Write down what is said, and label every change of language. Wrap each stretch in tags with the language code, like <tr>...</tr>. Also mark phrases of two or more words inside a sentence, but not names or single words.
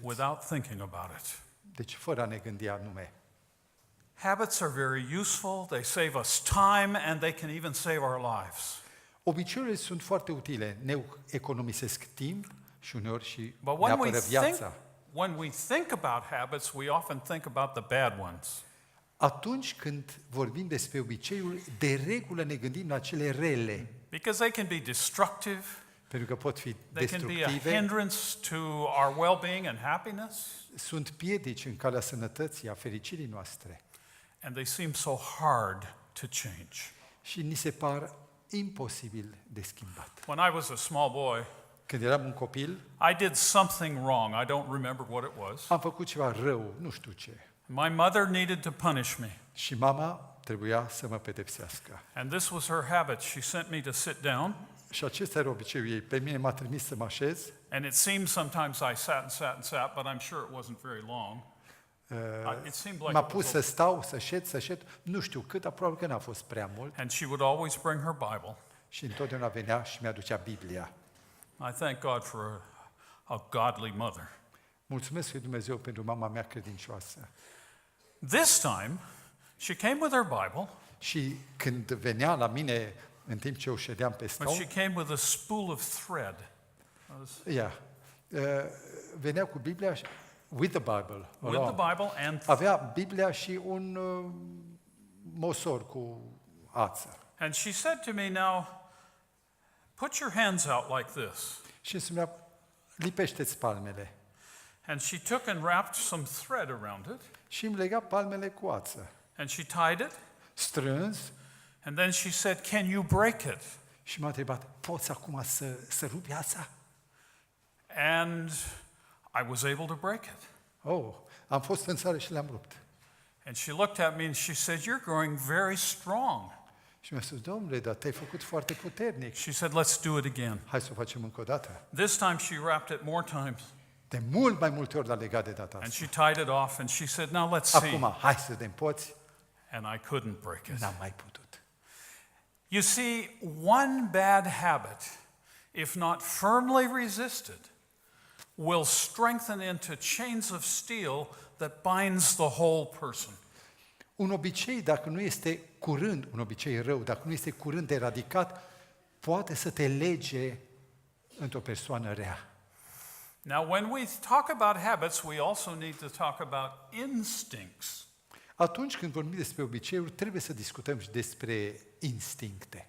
<en>Without thinking about it.</en> <ro>Deci fără a ne gândi anume.</ro> <en>Habits are very useful, they save us time, and they can even save our lives.</en> <ro>Obiceiurile sunt foarte utile, ne economisesc timp și uneori și</ro> <en>But</en> <ro>ne apără viața.</ro> <en>when we think about habits, we often think about the bad ones.</en> <ro>Atunci când vorbim despre obiceiuri, de regulă ne gândim la cele rele,</ro> <en>Because they can be destructive,</en> <ro>pentru că pot fi</ro> <en>they can be a</en> <ro>destructive,</ro> <en>hindrance to our well-being and happiness,</en> <ro>sunt piedici în calea sănătății, a fericirii noastre</ro> <en>and they seem so hard to change.</en> <ro>și ni se par imposibil de schimbat.</ro> <en>When I was a small boy,</en> <ro>Când eram un copil,</ro> <en>I did something wrong. I don't remember what it was.</en> <ro>am făcut ceva rău, nu știu ce,</ro> <en>My mother needed to punish me,</en> <ro>și mama trebuia să mă pedepsească.</ro> <en>and this was her habit. She sent me to sit down,</en> <ro>Și acesta era obiceiul ei. Pe mine m-a trimis să mă așez.</ro> <en>and it seemed sometimes I sat and sat and sat, but I'm sure it wasn't very long. It seemed like</en> <ro>M-a</ro> <en>it</en> <ro>pus</ro> <en>was</en> <ro>să stau, să șed, nu știu cât, aproape că n-a fost prea mult.</ro> <en>and she would always bring her Bible.</en> <ro>Și întotdeauna venea și mi-aducea Biblia.</ro> <en>I thank God for a godly mother.</en> <ro>Mulțumesc lui Dumnezeu pentru mama mea credincioasă.</ro> <en>This time, she came with her Bible,</en> <ro>Și când venea la mine, în timp ce eu ședeam pe</ro> <en>but</en> <ro>scaun,</ro> <en>she came with a spool of thread.</en> <ro>venea cu Biblia,</ro> <en>with the Bible, With the Bible and</en> <ro>avea Biblia și un mosor cu ață.</ro> <en>she said to me, now, put your hands out like this.</en> <ro>Și îmi spunea, lipește-ți palmele.</ro> <en>And she took and wrapped some thread around it,</en> <ro>Și îmi lega palmele cu ață.</ro> <en>and she tied it,</en> <ro>Strâns,</ro> <en>and then she said, can you break it?</en> <ro>și m-a întrebat, poți acum să rupi ața?</ro> <en>And I was able to break it.</en> <ro>Am fost în țară și le-am rupt.</ro> <en>And she looked at me and she said, you're growing very strong.</en> <ro>Și mi-a spus, domnule, dar te-ai făcut foarte puternic.</ro> <en>She said, let's do it again.</en> <ro>Hai să o facem încă o dată.</ro> <en>This time she wrapped it more times,</en> <ro>De mult mai multe ori l-a legat de data</ro> <en>and</en> <ro>asta.</ro> <en>she tied it off, and she said, now let's see.</en> <ro>Acum, hai să vedem, poți?</ro> <en>And I couldn't break it.</en> <ro>N-am mai putut.</ro> <en>You see, one bad habit, if not firmly resisted, will strengthen into chains of steel that binds the whole person.</en> <ro>Un obicei, dacă nu este curând, un obicei rău, dacă nu este curând eradicat, poate să te lege într-o persoană rea.</ro> <en>Now, when we talk about habits, we also need to talk about instincts.</en> <ro>Atunci când vorbim despre obiceiuri, trebuie să discutăm și despre instincte.</ro>